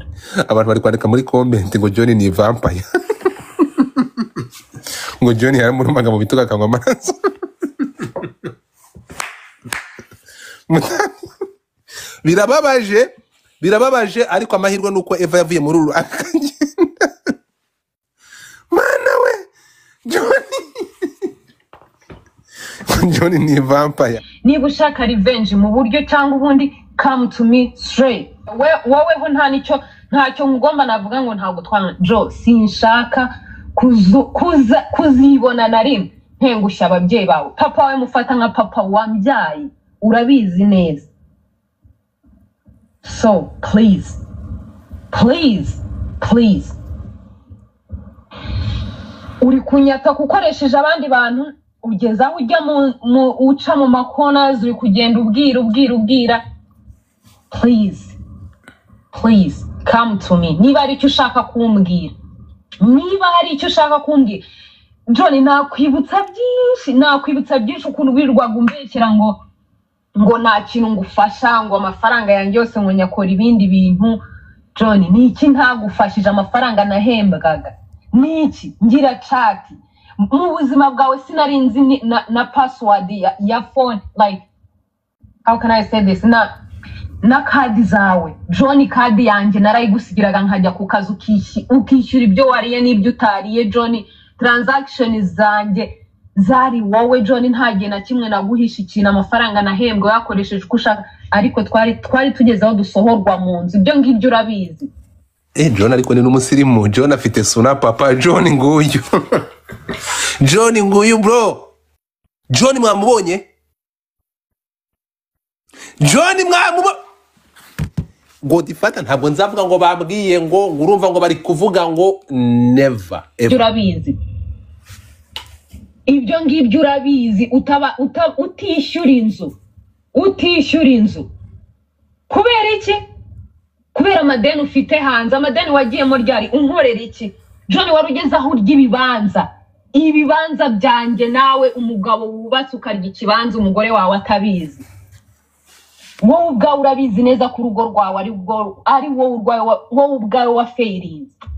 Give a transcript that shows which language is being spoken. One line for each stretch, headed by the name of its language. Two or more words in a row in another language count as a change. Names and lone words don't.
Kinyarwanda: abantu bari kwandika muri comment ngo John ni vampire ngo John yaramurumaga mu bituga akanywa amaraso birababaje ariko amahirwe nuko Eva yavuye muri uru akagenda mana we John ni vampire niba ushaka revenge mu buryo cyangwa ubundi
English: come to me straight
Kinyarwanda: wowe ntacyo ngomba navuga ngo ntabwo twana Jo sinshaka kuzibona na rimwe ntengushya ababyeyi bawe papa wawe mufata nka papa wambyaye urabizi neza
English: so please
Kinyarwanda: uri kunyata gukoresheje abandi bantu ugeza aho ujya uca mu makonas uri kugenda ubwira
English: please come to me
Kinyarwanda: niba ari icyo ushaka kumbwira John nakwibutsa byinshi ukuntu wirirwaga umbeshyira ngo nta kintu ngufasha ngo amafaranga yanjye yose ngo nyakora ibindi bintu John niki ntagufashije amafaranga nahembwaga niki ngira chat mu buzima bwawe sinarinzi na password ya phone
English: like how can I say this
Kinyarwanda: na kadi zawe John kadi yanjye narayigusigiraga nkajya ku kazi ukishyura ibyo wariye n'ibyo utariye John transaction zanjye zari wowe John ntagiye na kimwe naguhisha ikintu amafaranga nahembwe yakoresheje uko ushaka ariko twari tugeze aho dusohorwa mu nzu ibyo ngibyo urabizi John ariko ni n'umusirimu John afite suna papa John nguyu John nguyu bro John mwamubonye Godifata ntabwo nzavuga ngo bambwiye ngo urumva ngo bari kuvuga ngo
English: never ever
Kinyarwanda: urabizi ibyo ngibyo urabizi utishyura inzu kubera iki kubera amadeni ufite hanze amadeni wagiyemo ryari unkorera iki John wari ugeze aho urya ibibanza byanjye nawe umugabo wubatse ukarya ikibanza umugore wawe atabizi wowe ubwawe urabizi neza ko urugo rwawe ari wowe ubwawe wa fairies